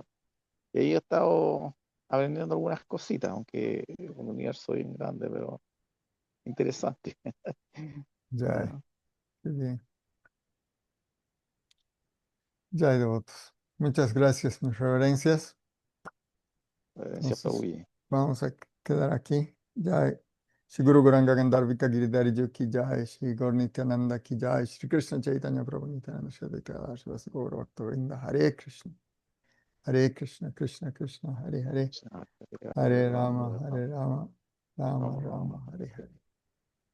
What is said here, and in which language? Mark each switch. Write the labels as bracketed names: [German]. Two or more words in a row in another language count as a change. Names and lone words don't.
[Spanish] Y ahí he estado aprendiendo algunas cositas, aunque un universo bien grande, pero interesante. Ya, Ah, qué bien. Ya hay devotos. Muchas gracias, mis reverencias. Siempre Entonces, huye. vamos a quedar aquí. Jai. [Hindi] श्री गुरु गौरांग गान्धर्विका गिरिधारी जी की जय, श्री गौर नित्यानन्द की जय, श्री कृष्ण चैतन्य प्रभु नित्यानन्द श्री अद्वैत शिवस गौर भक्त वृन्द. [Sanskrit] हरे कृष्ण, हरे कृष्ण, कृष्ण कृष्ण, हरे हरे, हरे राम, हरे राम, राम राम, हरे हरे.